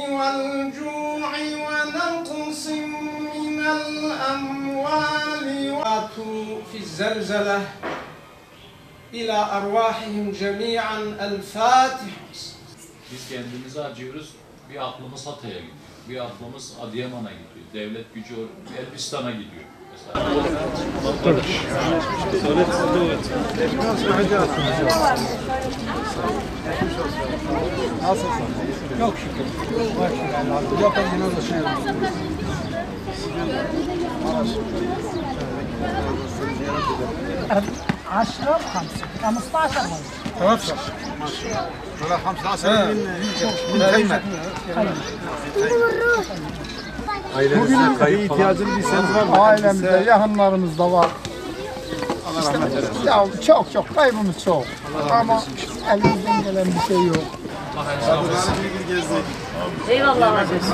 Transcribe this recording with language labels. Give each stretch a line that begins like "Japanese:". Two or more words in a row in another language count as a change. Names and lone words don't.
Arabic: والجوع ونقص من الأموال في الزلزلة إلى أرواحهم جميعا الفاتحة.
Turkish: Biz kendimize acıyoruz, bir aklımız Hatay'a gidiyor, bir aklımız Adıyaman'a gidiyor, devlet gücü Elbistan'a gidiyor. Nasılsın? Çok şükür. Yok ben de şey
Arabic: عشرة وخمسة 15 مرة 15 ولا 15 من Kaymak.
Turkish: Bugün kayıp ihtiyacını bilseniz var mı? Ailemizde, yakınlarımızda var. Allah rahmet eylesin. Ya çok kaybımız çok. Ama elimizden gelen bir şey yok. Eyvallah hocam.